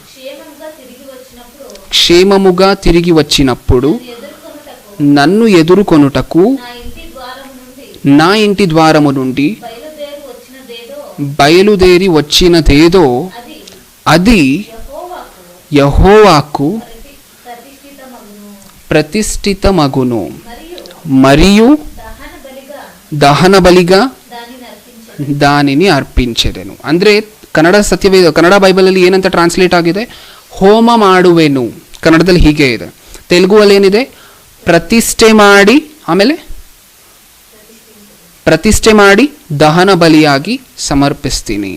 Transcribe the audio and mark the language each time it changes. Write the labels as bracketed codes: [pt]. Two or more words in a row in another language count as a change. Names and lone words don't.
[te] క్షేమముగా తిరిగి వచ్చినప్పుడు నన్ను ఎదుర్కొనుటకు నా ఇంటి ద్వారము నుండి బయలుదేరి వచ్చినదేదో అది యెహోవాకు ప్రతిష్ఠితమగును మరియు దహన బలిగా దానిని అర్పించెదెను. [kn] ಅಂದರೆ ಕನ್ನಡ ಬೈಬಲಲ್ಲಿ ಏನಂತ ಟ್ರಾನ್ಸ್ಲೇಟ್ ಆಗಿದೆ? ಹೋಮ ಮಾಡುವೆನು. ಕನ್ನಡದಲ್ಲಿ ಹೀಗೆ ಇದೆ. ತೆಲುಗುವಲ್ಲಿ ಏನಿದೆ? ಪ್ರತಿಷ್ಠೆ ಮಾಡಿ, ಆಮೇಲೆ ಪ್ರತಿಷ್ಠೆ ಮಾಡಿ ದಹನ ಬಲಿಯಾಗಿ ಸಮರ್ಪಿಸ್ತೀನಿ.